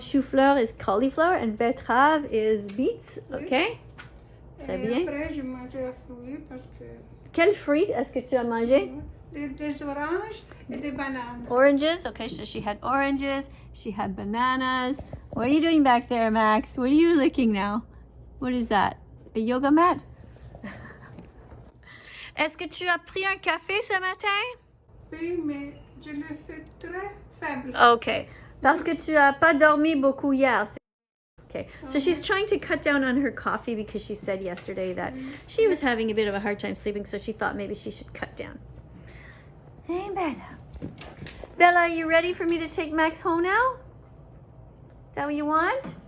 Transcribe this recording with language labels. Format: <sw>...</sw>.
<en>Chou-fleur is cauliflower and betterave is beets.</en> <fr>Okay. Très Et bien. après, j'ai mangé un fruit parce que... Quel fruit est-ce que tu as mangé? Des oranges et des bananes.</fr> <en>Oranges. Okay, so she had oranges. She had bananas. What are you doing back there, Max? What are you licking now? What is that? A yoga mat?</en> <fr>Est-ce que tu as pris un café ce matin? Oui, mais je le fais très faible.</fr> <en>Okay.</en> <fr>Parce que tu as pas dormi beaucoup hier.</fr> <en>Okay. So she's trying to cut down on her coffee because she said yesterday that she was having a bit of a hard time sleeping, so she thought maybe she should cut down. Hey, Bella. Bella, are you ready for me to take Max home now? Is that what you want?</en>